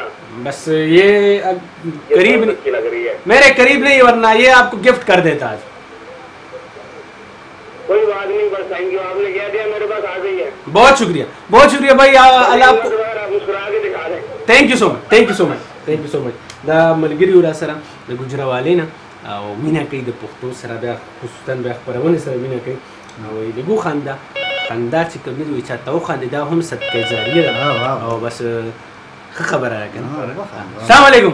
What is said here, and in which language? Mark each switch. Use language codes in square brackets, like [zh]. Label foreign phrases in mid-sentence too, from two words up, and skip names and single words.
[ur] بس یہ قریب اچھی لگ رہی ہے میرے قریب نہیں ورنہ یہ آپ کو گفٹ کر دیتا آج کوئی بات نہیں بس [en] thank you [ur] آپ نے کہہ دیا میرے پاس آ گئی ہے بہت شکریہ بھائی اللہ آپ کو آپ مسکرا کے دکھا دیں [en] thank you so much [ps] دا ملګری ورا سره د ګجراوالۍ نه او مینا کوي د پښتو سره بیا خصوصا بیا خپرونې سره مینا کوي نو لګو خندا چې کوم دی چې تاسو خندا دا هم صدقه جاریه ده او بس خبره راکنه السلام علیکم